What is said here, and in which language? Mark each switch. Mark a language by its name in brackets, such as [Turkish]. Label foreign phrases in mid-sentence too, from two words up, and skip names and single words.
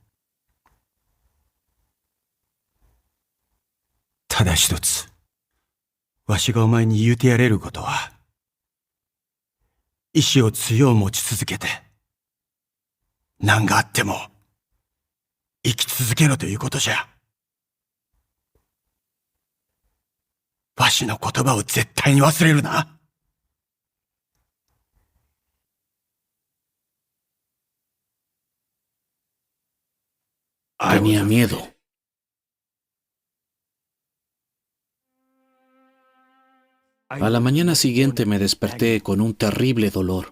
[Japanese] ただ一つ、わしがお前に言うてやれることは、意志を強う持ち続けて、何があっても生き続けろということじゃ。わしの言葉を絶対に忘れるな。 [Spanish] Tenía miedo. A la mañana siguiente me desperté con un terrible dolor.